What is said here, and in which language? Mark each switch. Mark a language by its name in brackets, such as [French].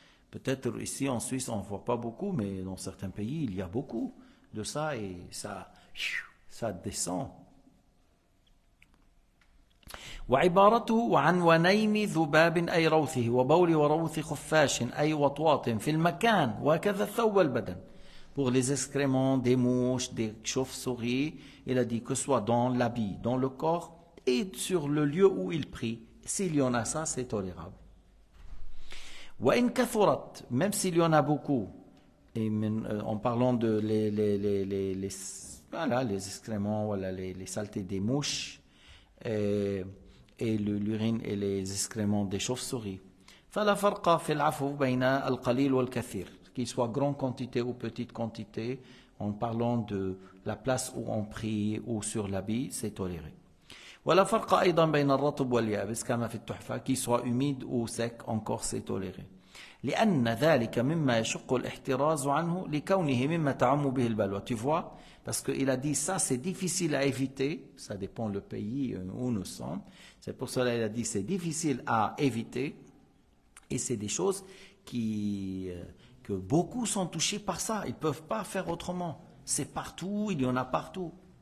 [French] Peut-être ici en Suisse, on ne voit pas beaucoup, mais dans certains pays, il y a beaucoup de ça et ça ça descend. [Arabic] وعبارته عن ونيم ذباب أي روثه وبول وروث خفاش أي وطواط في المكان وكذا الثوب والبدن. [French] Pour les excréments des mouches, des chauves-souris, il a dit que ce soit dans l'habit, dans le corps et sur le lieu où il prie. S'il y en a ça, c'est tolérable. [Arabic] وإن كثرت, [French] même s'il y en a beaucoup, et en parlant de les excréments, voilà, les saletés des mouches, et l'urine et les excréments des chauves-souris. [Arabic] فلا فرق في العفو بين القليل والكثير, [French] qu'il soit grande quantité ou petite quantité, en parlant de la place où on prie ou sur l'habit, c'est toléré. [Arabic] ولا فرق أيضا بين الرطب واليابس كما في التحفة, [French] qu'il soit humide ou sec, encore c'est toléré. [Arabic] لأن ذلك مما يشق الاحتراز عنه لكونه مما تعم به البلوى. [French] Tu vois, parce qu'il a dit ça c'est difficile à éviter, ça dépend le pays où nous sommes, c'est pour cela qu'il a dit c'est difficile à éviter, et c'est des choses que beaucoup sont touchés par ça, ils ne peuvent pas faire autrement, c'est partout, il y en a partout.